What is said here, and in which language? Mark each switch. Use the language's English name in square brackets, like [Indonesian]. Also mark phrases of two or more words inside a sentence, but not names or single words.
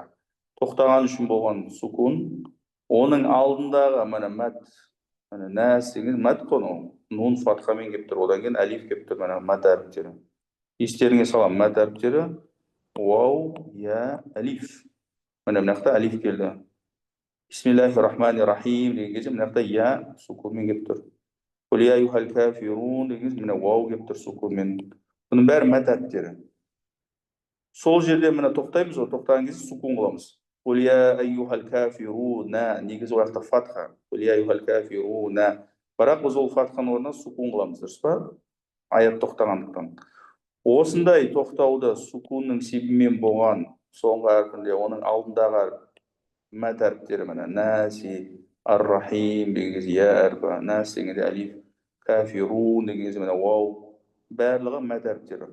[Kazakh] Тоқтаған үшін болған сукун, оның алдындағы мына мәт, мына нәс деген мәт қой, нун фатхамен келіп тұр, одан кейін әлиф келіп тұр, мына мәт әріптері. Естеріңе салам, мәт әріптері вау, я, әлиф. Мына жақта әлиф келді. [Arabic] بسم الله الرحمن الرحيم [Kazakh] деген кезде мына жақта я сукунмен келіп тұр. [Arabic] قل يا أيها الكافرون [Kazakh] деген кезде мына вау келіп тұр сукунмен. Бұның бәрі мәт әріптері. Сол жерде мына тоқтаймыз ғой, тоқтаған кезде сукун қыламыз. [Arabic] قل يا أيها الكافرونَ, [Kazakh] негізі ол жақта фатха. [Arabic] قل يا أيها الكافرونَ. [Kazakh] Бірақ біз ол фатханың орнына сукун қыламыз, дұрыс па? Аят тоқтағандықтан. Осындай тоқтауды сукунның себебімен болған соңғы әрпінде, оның алдындағы мәт әріптері мына наси, ар-рахим деген кезде я әрпі, нас дегенде әлиф, кафирун деген кезде мына вау, барлығы мәт әріптері.